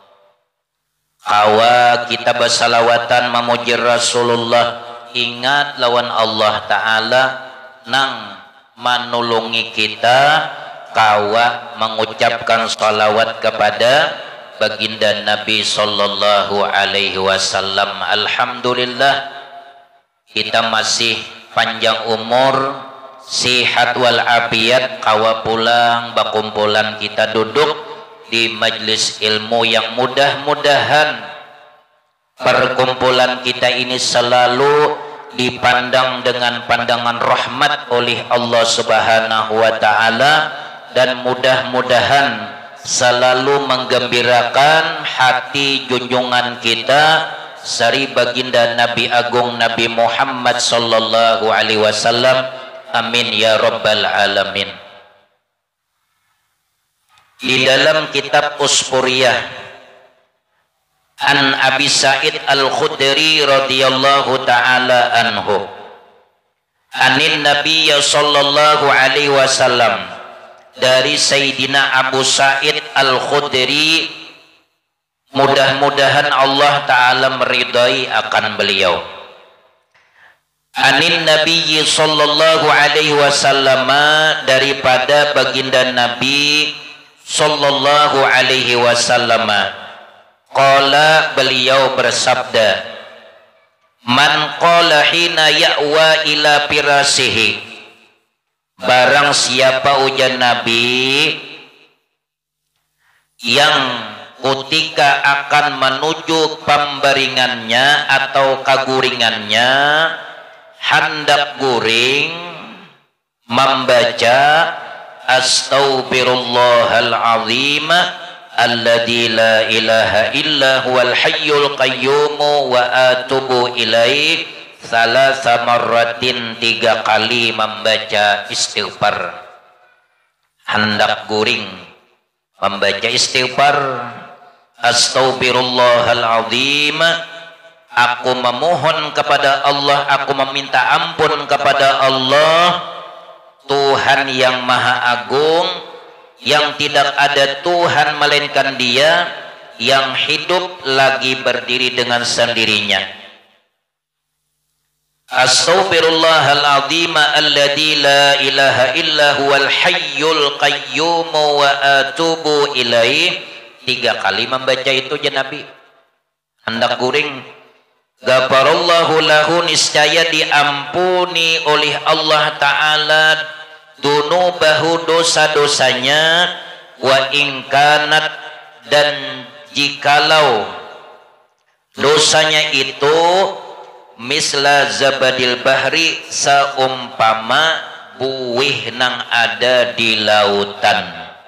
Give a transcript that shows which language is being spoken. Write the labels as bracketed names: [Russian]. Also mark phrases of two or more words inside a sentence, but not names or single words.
[Banjar] Kawa kita bersalawatan memuji Rasulullah, ingat lawan Allah Ta'ala nang manulungi kita, kawa mengucapkan salawat kepada baginda Nabi [Arabic] صلى الله عليه وسلم. [Banjar] Alhamdulillah kita masih panjang umur, sihat wal afiat, kawa pulang bakumpulan kita duduk di majlis ilmu yang mudah-mudahan perkumpulan kita ini selalu dipandang dengan pandangan rahmat oleh Allah [Arabic] سبحانه وتعالى, [Banjar] dan mudah-mudahan selalu menggembirakan hati junjungan kita sari baginda Nabi Agung Nabi Muhammad [Arabic] صلى الله عليه وسلم. آمين يا رب العالمين. [Banjar] Di dalam kitab [Arabic] Uspuriyah عن أبي سعيد الخدري رضي الله تعالى عنه عن النبي صلى الله عليه وسلم, dari Sayyidina Abu Sa'id Al-Khudri, [Banjar] mudah-mudahan Allah taala meridai akan beliau. [Arabic] عن النبي صلى الله عليه وسلم, [Banjar] daripada baginda [Arabic] النبي صلى الله عليه وسلم قال, [Banjar] beliau bersabda, [Arabic] من قال حين يأوي إلى فراشه, [Banjar] barang siapa ujar Nabi yang ketika akan menuju pembaringannya atau kaguringannya hendak guring membaca [Arabic] أستغفر الله العظيم الذي لا إله إلا هو الحي القيوم وأتوب إليه ثلاث مرات, [Banjar] 3 kali membaca istighfar. Hendak guring membaca istighfar, [Arabic] أستغفر الله العظيم, [Banjar] aku memohon kepada Allah, aku meminta ampun kepada Allah, Tuhan yang maha agung, yang tidak ada Tuhan melainkan Dia, yang hidup lagi berdiri dengan sendirinya. [Arabic] أستغفر الله العظيم الذي لا إله إلا هو الحي القيوم وأتوب إليه, [Banjar] 3 kali membaca itu ya Nabi. Hendak guring, [Arabic] غفر الله له, [Banjar] niscaya diampuni oleh Allah Ta'ala dunubahu, dosa-dosanya, [Arabic] وإن كانت, [Banjar] dan jikalau dosanya itu [Arabic] مثل زبد البحر, [Banjar] seumpama buih nang ada di lautan.